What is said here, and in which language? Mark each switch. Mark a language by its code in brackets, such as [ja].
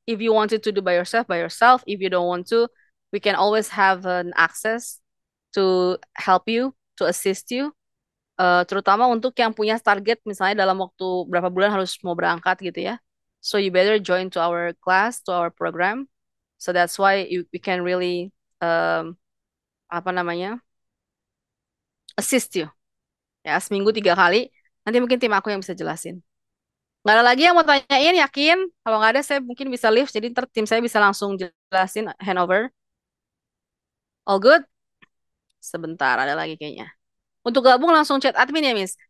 [en] If you wanted to do by yourself, by yourself. If you don't want to, we can always have an access to help you, to assist you. [id] Terutama untuk yang punya target, misalnya dalam waktu berapa bulan harus mau berangkat gitu ya. [en] So you better join to our class, to our program. So that's why we can really [id] apa namanya [en] assist you. [id] Ya, seminggu 3 kali. Nanti mungkin tim aku yang bisa jelasin. Nggak ada lagi yang mau tanyain, yakin? Kalau nggak ada, saya mungkin bisa leave. Jadi ntar tim saya bisa langsung jelasin handover. [en] All good? [id] Sebentar, ada lagi kayaknya. Untuk gabung langsung chat admin ya, Miss.